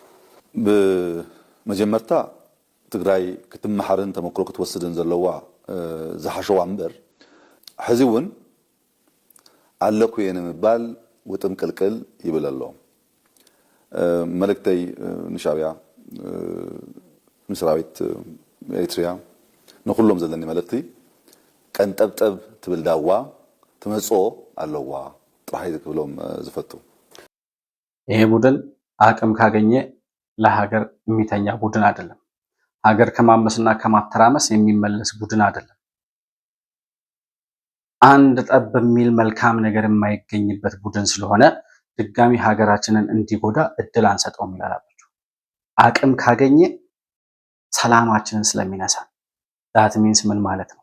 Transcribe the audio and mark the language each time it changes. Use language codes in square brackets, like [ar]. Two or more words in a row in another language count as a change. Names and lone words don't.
[ti] ብመጀመርታ ትግራይ ክትመሓርን ተመክሮ ክትወስድን ዘለዋ ዝሓሸዋ እምበር ሕዚ እውን ኣለኩ እየ ንምባል ውጥም ቅልቅል ይብል ኣሎ። መልእክተይ ንሻዕቢያ ንሰራዊት ኤርትራ ንኩሎም ዘለኒ መልእክቲ ቀንጠብጠብ ትብል ዳዋ ትመጽኦ ኣለዋ ጥራይ ክብሎም ዝፈቱ። [am] ይሄ ቡድን አቅም ካገኘ ለሀገር የሚተኛ ቡድን አይደለም። ሀገር ከማመስና ከማተራመስ የሚመለስ ቡድን አይደለም። አንድ ጠብ በሚል መልካም ነገር የማይገኝበት ቡድን ስለሆነ ድጋሚ ሀገራችንን እንዲጎዳ እድል አንሰጠውም ይላላችሁ። አቅም ካገኘ ሰላማችንን ስለሚነሳ [en] that means [am] ምን ማለት ነው?